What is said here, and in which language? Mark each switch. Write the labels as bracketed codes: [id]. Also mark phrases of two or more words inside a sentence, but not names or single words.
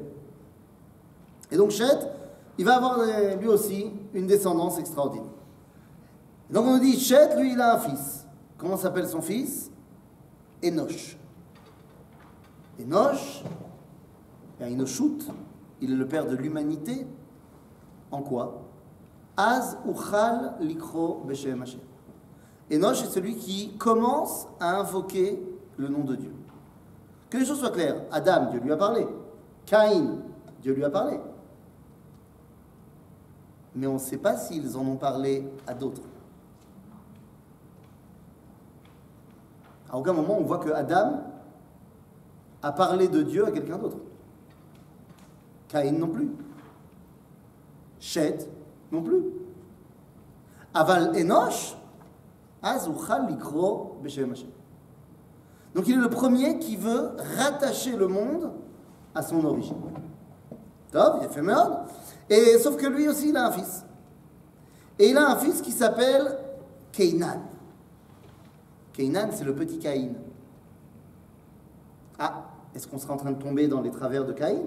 [fr] Et donc Shet, il va avoir lui aussi une descendance extraordinaire. Et donc on nous dit, Shet, lui, il a un fils. Comment s'appelle son fils? Enoch. Enoch, Enoshut, il est le père de l'humanité. En quoi? [he] אז הוחל לקרוא בשם השם. [fr] Enoch est celui qui commence à invoquer le nom de Dieu. Que les choses soient claires. Adam, Dieu lui a parlé. Caïn, Dieu lui a parlé. Mais on ne sait pas s'ils en ont parlé à d'autres. À aucun moment on voit que Adam a parlé de Dieu à quelqu'un d'autre. Caïn non plus. Shet non plus. [he] אבל Enoch, אז הוחל לקרוא בשם השם. [fr] Donc il est le premier qui veut rattacher le monde à son origine. Top, il a fait merde. Et sauf que lui aussi il a un fils. Et il a un fils qui s'appelle Keinan. Keinan, c'est le petit Caïn. Ah, est-ce qu'on sera en train de tomber dans les travers de Caïn?